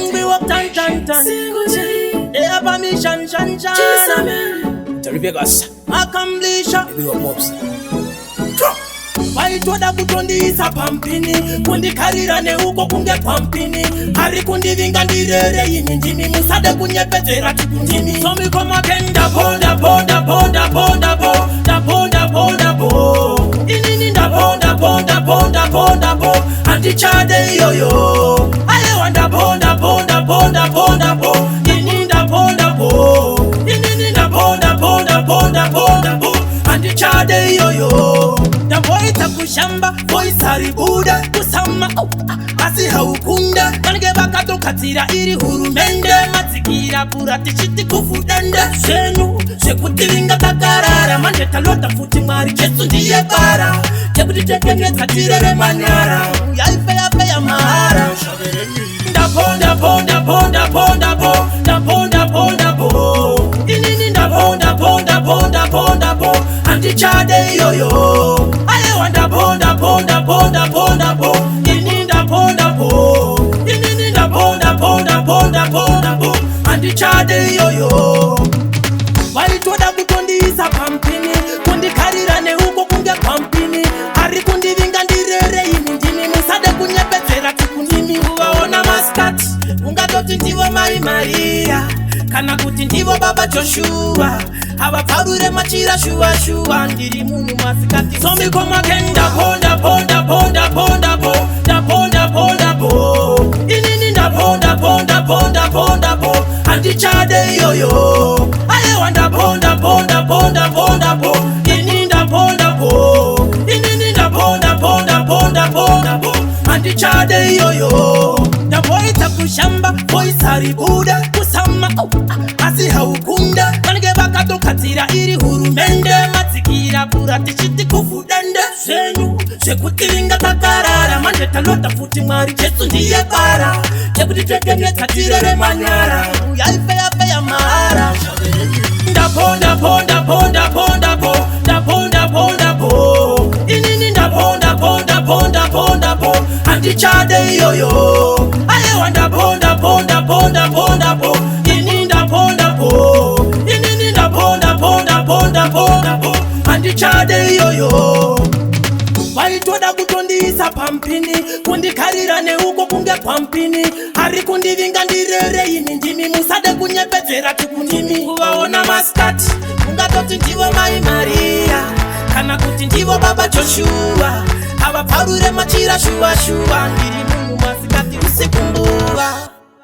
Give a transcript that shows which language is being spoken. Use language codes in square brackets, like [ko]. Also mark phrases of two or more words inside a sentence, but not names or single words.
[en] walk tan tan tan. They have a mission, shan shan. Terry Vegas, Akamblisha. big up mops. [sn] Vaitoda kutondisa pampini kundikarira uko kunge pampini ari kundivinga ndirere ini ndimi musade kunyepedzera tikundimi somikoma kenda ponda ponda ponda ponda ponda ponda ponda po inini ndabonda ponda ponda ponda po andichade yoyo aye wanda ponda ponda ponda ponda po inini ndaponda po inini ndabonda ponda ponda ponda po andichade yoyo Ndaboita kushamba, voice haribuda kusama Asi haukunda, kange bakato katira iri hurumende Matsikira pura tishiti kufudende Senu, sekutivinga takarara Manje talota futi mari chesu ndiye bara Chebuti tekenge katirere manyara Yaife yafe ya mahara Ndaponda ponda ponda ponda po Ndaponda ponda po Inini ndaponda ponda ponda ponda po Antichade yoyo Aye wanda ponda ponda ponda ponda po Ininda ponda po Ininda ponda ponda ponda ponda po Antichade yoyo Vaitoda kutondisa pampini Kundikarira uko kunge pampini Hari kundivinga ndirere ini ndimi Musade kunyepedzera tikundimi Uvaona maskati Ungatoti ndivo Mai Maria Kana kuti ndivo Baba Joshua Havaparure machira shua shua Ndiri munhu masikati Somikoma kenda ponda ponda ponda ponda ponda ponda ponda po Inini ndaponda ponda ponda ponda po Andichade yoyo Aye wanda ponda ponda ponda ponda po Inini ndaponda po Inini ndaponda ponda ponda ponda po Andichade yoyo Ndaboita kushamba voice haribuda kusama Asi haukunda kange bakato katira iri hurumende Matsikira pura tishiti kufudende Senu, sekutivinga takarara Manje talota futi mwari chesu ndiye bara Chebuti tekenge katirere manyara Yaife yafe ya mahara Ndaponda ponda ponda ponda po Ndaponda ponda po Inini ndaponda ponda ponda ponda po Andichade yoyo Aye wanda ponda ponda ponda ponda po Ininda ponda po Ininda ponda ponda ponda ponda po Andichade yoyo Vaitoda kutondisa pampini Kundikarira uko kunge pampini Hari kundivinga ndirere ini ndimi Musade kunyepedzera tikundimi Uvaona maskati Ungatoti ndivo Mai Maria Kana kuti ndivo Baba Joshua Havaparure machira shua shua Ndiri munhu masikati usiku mbuva